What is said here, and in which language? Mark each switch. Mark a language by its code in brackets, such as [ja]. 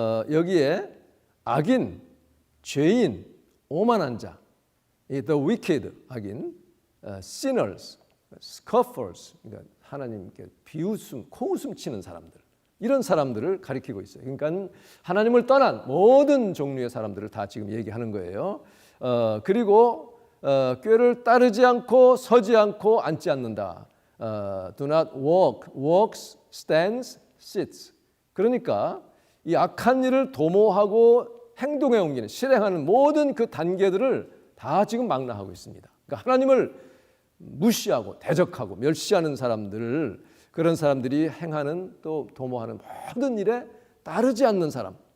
[ko] 여기에 악인, 죄인, 오만한 자, [en] the wicked, [ko] 악인, sinners, scoffers, 그러니까 하나님께 비웃음, 코웃음 치는 사람들, 이런 사람들을 가리키고 있어요. 그러니까 하나님을 떠난 모든 종류의 사람들을 다 지금 얘기하는 거예요. 그리고 꾀를 따르지 않고 서지 않고 앉지 않는다. [en] Do not walk, walks, stands, sits. [ko] 그러니까 이 악한 일을 도모하고 행동에 옮기는 실행하는 모든 그 단계들을 다 지금 망라하고 있습니다. 그러니까 하나님을 무시하고 대적하고 멸시하는 사람들을 그런 사람들이 행하는 또 도모하는 모든 일에 따르지 않는 사람.